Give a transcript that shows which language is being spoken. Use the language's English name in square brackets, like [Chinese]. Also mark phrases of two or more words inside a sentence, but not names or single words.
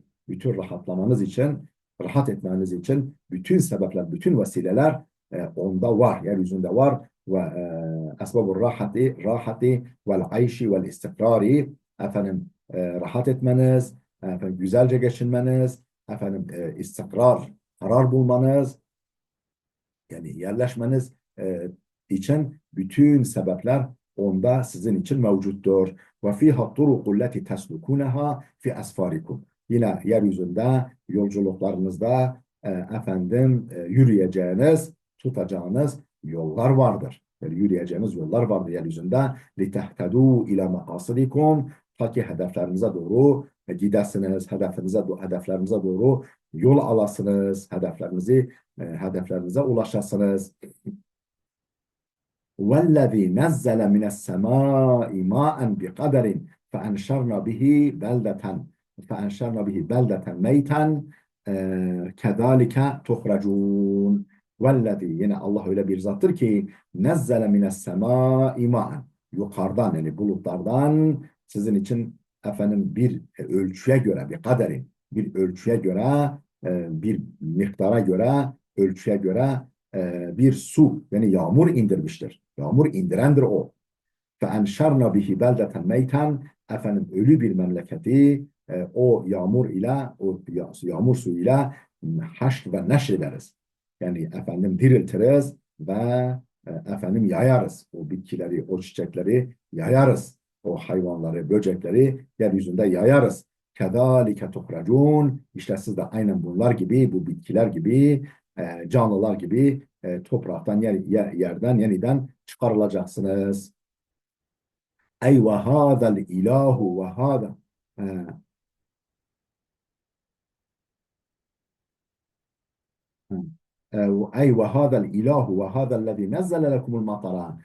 [Turkish] Bütün rahatlamanız için, rahat etmeniz için bütün sebepler, bütün vesileler onda var, yeryüzünde var ve [Arabic] أسباب الراحة والعيش والاستقرار [Turkish] efendim rahat etmeniz, efendim güzelce geçinmeniz, efendim istikrar, karar bulmanız, yani yerleşmeniz için bütün sebepler onda sizin için mevcuttur. [Arabic] وفيها طرق التي تسلكونها في أسفاركم. [Turkish] Yine yeryüzünde yolculuklarınızda yürüyeceğiniz, tutacağınız yollar vardır. Yani yürüyeceğiniz yollar vardır yeryüzünde. [Arabic] لتهتدوا إلى مقاصدكم [Turkish] ta ki hedeflerinize doğru gidesiniz, hedeflerinize doğru yol alasınız, hedeflerinize ulaşasınız. [Arabic] وَالَّذ۪ي نَزَّلَ مِنَ السَّمَاءِ مَاءً بِقَدَرٍ فَاَنْشَرْنَا بِهِ بَلْدَةً مَيْتًا كَذَٰلِكَ تُخْرَجُونَ. [Turkish] وَالَّذ۪ي yine Allah öyle bir zattır ki [Arabic] نَزَّلَ مِنَ السَّمَاءِ مَاءً [Turkish] yukarıdan yani bulutlardan sizin için efendim bir ölçüye göre bir kaderin bir ölçüye göre bir miktara göre ölçüye göre bir su yani yağmur indirmiştir. Yağmur indirendir o. [Arabic] فَاَنْشَرْنَا بِهِ بَلْدَةً مَيْتًا [Turkish] efendim ölü bir memleketi o yağmur ile o yağmur suyuyla haşr ve neşr ederiz. Yani efendim diriltiriz ve efendim yayarız. O bitkileri, o çiçekleri yayarız. O hayvanları, böcekleri yeryüzünde yayarız. [Arabic] كَذَٰلِكَ تُخْرَجُونَ [Turkish] İşte siz de aynen bunlar gibi, bu bitkiler gibi, canlılar gibi topraktan, yerden yeniden çıkarılacaksınız. [Arabic] إي وهذا الإله وهذا إي وهذا الإله وهذا الذي نزّل لكم المطر.